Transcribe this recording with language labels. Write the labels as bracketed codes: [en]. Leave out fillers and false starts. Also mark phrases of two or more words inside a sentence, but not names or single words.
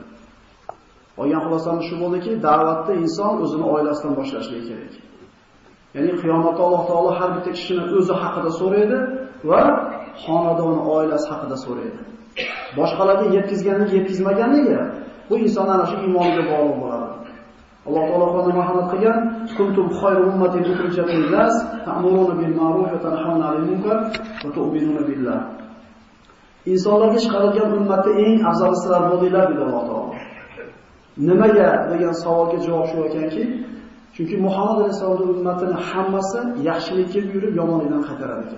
[uz] Olgan xulosamiz shu bo'ldiki, da'vatni inson o'zini oilasidan boshlashi kerak. Ya'ni qiyomatda Alloh taolo har bitta kishini o'zi haqida so'raydi va xonadoni, oilasi haqida so'raydi. Boshqalarga yetkazmaganligi bu inson ana shu iymoniga bog'liq bo'ladi. Alloh taolo Qur'onda marhamat qilgan: [ar] "كنتم خير أمة أخرجت للناس تأمرون بالمعروف وتنهون عن المنكر وتؤمنون بالله." [uz] Insonlarga chiqarilgan ummatda eng afzal sizlar bo'ldinglar dedi Alloh taolo. Nimaga degan savolga javob shu ekanki, chunki Muhammad alayhisolamning ummatining hammasi yaxshilikka buyurib, yomonlikdan qaytarar ekan.